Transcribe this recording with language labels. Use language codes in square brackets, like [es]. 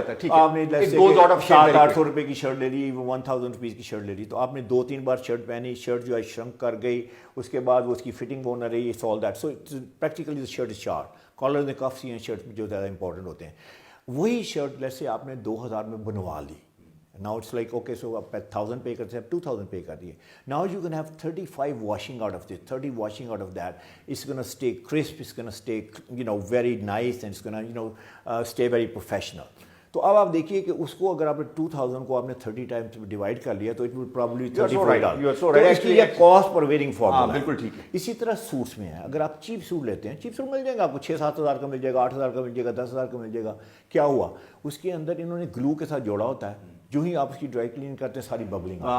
[ur] آپ نے 700-800 روپے کی شرٹ لے لی, 1000 روپیز کی شرٹ لے لی, تو آپ نے 2-3 بار شرٹ پہنی, شرٹ جو ہے شرنک کر گئی, اس کے بعد وہ اس کی فٹنگ وہ نہ رہی, [en] It's all that. So practically shirt is short. [ur] Collar نے کافی ہیں شرٹ جو زیادہ امپورٹنٹ ہوتے ہیں. وہی شرٹ لیٹ سے آپ نے 2000 میں بنوا لی. [en] Now it's like okay, so [ur] آپ 1000 پے کرتے ہیں, 2000 پے کر دیے. [en] Now you can have 35 washing out of this, 30 washing out of that. It's going to stay crisp, it's going to stay very nice, and it's going to stay very professional. [ur] تو اب آپ دیکھیے کہ اس کو اگر آپ نے 2000 کو آپ نے 30 ٹائمز ڈیوائڈ کر لیا تو [en] it will probably [ur] $34. تو اس کی یہ کاسٹ پر ویئرنگ فارمولا ہے. بالکل ٹھیک ہے. اسی طرح سوٹس میں ہے, اگر آپ چیپ سوٹ لیتے ہیں, چیپ سوٹ مل جائے گا آپ کو 6-7 ہزار کا مل جائے گا, 8 ہزار کا مل جائے گا, 10 ہزار کا مل جائے گا. کیا ہوا, اس کے اندر انہوں نے گلو کے ساتھ جوڑا ہوتا ہے, جو ہی آپ اس کی ڈرائی کلین کرتے ہیں ساری ببلنگ.